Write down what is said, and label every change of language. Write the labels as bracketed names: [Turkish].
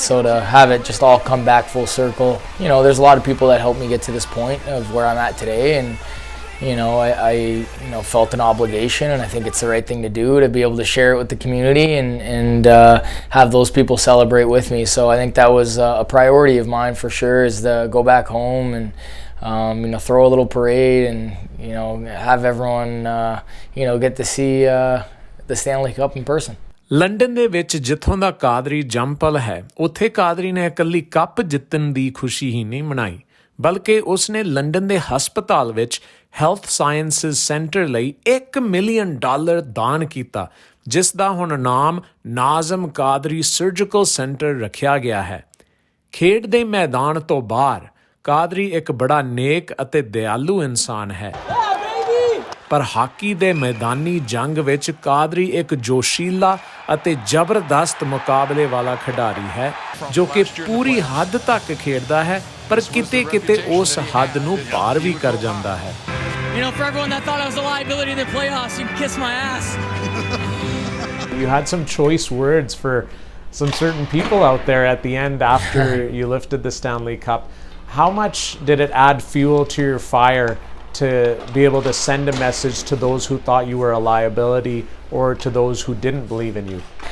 [English] So to have it just all come back full circle, there's a lot of people that helped me get to this point of where I'm at today, and I felt an obligation, and I think it's the right thing to do, to be able to share it with the community and have those people celebrate with me. So I think that was a priority of mine for sure, is to go back home and throw a little parade and have everyone get to see the Stanley Cup in person. [Punjabi] London ਦੇ ਵਿੱਚ ਜਿੱਥੋਂ ਦਾ ਕਾਦਰੀ ਜੰਮਪਲ ਹੈ, ਉੱਥੇ ਕਾਦਰੀ ਨੇ ਇਕੱਲੀ cup ਜਿੱਤਣ ਦੀ ਖੁਸ਼ੀ ਹੀ ਨਹੀਂ ਮਨਾਈ, ਬਲਕਿ ਉਸਨੇ ਲੰਡਨ ਦੇ ਹਸਪਤਾਲ ਵਿੱਚ ਹੈਲਥ ਸਾਇੰਸਿਸ ਸੈਂਟਰ ਲਈ $1 ਮਿਲੀਅਨ ਦਾਨ ਕੀਤਾ, ਜਿਸ ਦਾ ਹੁਣ ਨਾਮ ਨਾਜ਼ਮ ਕਾਦਰੀ ਸਰਜੀਕਲ ਸੈਂਟਰ ਰੱਖਿਆ ਗਿਆ ਹੈ। ਖੇਡ ਦੇ ਮੈਦਾਨ ਤੋਂ ਬਾਹਰ ਕਾਦਰੀ ਇੱਕ ਬੜਾ ਨੇਕ ਅਤੇ ਦਿਆਲੂ ਇਨਸਾਨ ਹੈ, ਪਰ ਹਾਕੀ ਦੇ ਮੈਦਾਨੀ ਜੰਗ ਵਿੱਚ ਕਾਦਰੀ ਇੱਕ ਜੋਸ਼ੀਲਾ ਅਤੇ ਜ਼ਬਰਦਸਤ ਮੁਕਾਬਲੇ ਵਾਲਾ ਖਿਡਾਰੀ ਹੈ, ਜੋ ਕਿ ਪੂਰੀ ਹੱਦ ਤੱਕ ਖੇਡਦਾ ਹੈ, ਪਰ ਕਿਤੇ ਉਸ ਹੱਦ ਨੂੰ ਪਾਰ ਵੀ ਕਰ ਜਾਂਦਾ ਹੈ। [English] For everyone that thought I was a liability in the playoffs, you can kiss my ass. You had some choice words for some certain people out there at the end after you lifted the Stanley Cup. How much did it add fuel to your fire to be able to send a message to those who thought you were a liability, or to those who didn't believe in you?